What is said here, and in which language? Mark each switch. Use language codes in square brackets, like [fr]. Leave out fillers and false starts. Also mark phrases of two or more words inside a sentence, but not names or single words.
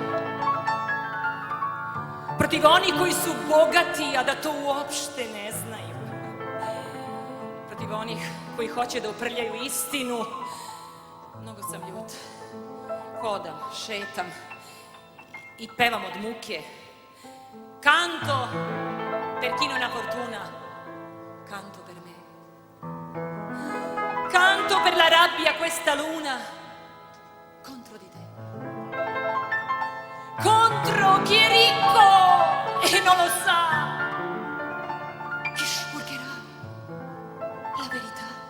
[sr] Protiv onih koji su bogati, a da to uopšte ne znaju. Protiv onih koji hoće da uprljaju istinu. Mnogo sam ljut. Hodam, šetam i pevam od muke. [it] Canto per chi non ha fortuna, canto per me. Canto per la rabbia questa luna contro di te. Contro chi è ricco e non lo sa, chi spurcherà la verità.